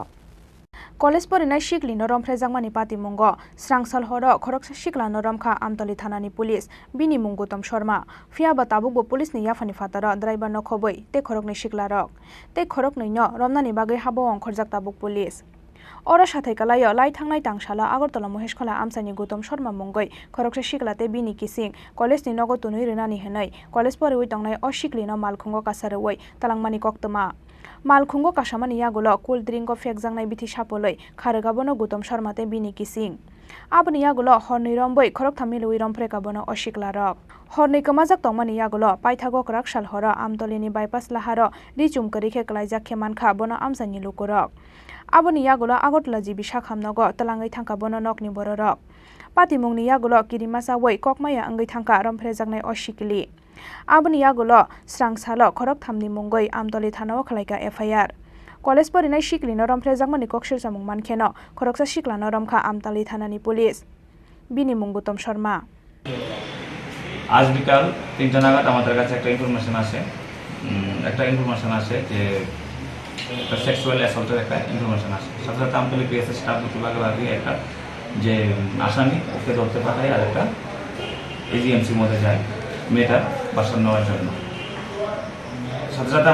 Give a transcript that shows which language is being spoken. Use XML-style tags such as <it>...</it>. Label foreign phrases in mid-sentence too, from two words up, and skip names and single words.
<trp>College porinai sikli no romphrejakmani patimungo srangsal horo khoroksa sikla no romkha amtoli thanani police binimung Gautam Sharma fiaba tabukbo police ni yafani fataro driver no khoboi te khorognoi siklarok te khorognoi no romnani bagai habo ongkhorjak tabuk police Ora sathai kalayo lai thangnai tangshala Agartala Moheshkhala amsani Gutom Sharma mungoi khoroksa siklate bini kising college ni nogo tunui rinani henai college pore ui tongnai osiklino malkhungo kasaroi talangmani koktoma malkhungo kasamani yagulo</trp> <en>cool drink</en> <trp>of ekjangnai bithi sapoloi kharagabono Gutom Sharma te bini kising aboni yagulo horni romboi khorok thamilui rompreka bono osiklarok horni kamajak tongmani yagulo paithagok rakshal hora amtolini bypass laharo richum karikhe klaijak khemankha bono amsani lukurok aboni yagulo Agartala jibi sakhamnogo talangai thangka bono nokni bororok patimungni yagulo kirimasa woi kokmaya angai thangka romphrejaknai osikili aboni yagulo srangsalo khorok thamni mungoi amtoli thanao khlaika FIR college porinai siklino romphrejakmani koksir samung mankheno khoroksa siklano romkha amtali thanani police bini mung Gutom Sharma</trp> <bn>আজ বিকাল 3টা নাগাদ আমাদের কাছে একটা ইনফরমেশন আসে যে একটা</bn> <en>sexual assault</en> <bn>একটা ইনফরমেশন আসে সাথে সাথে আমতলী পিএসএস স্টাফ দুটো ভাগে একটা যে আসামি ওকে ধরতে পাঠায় আর একটা এজিএমসির মধ্যে যায় মেয়েটার বাসা নেওয়ার জন্য সাথে সাথে</bn>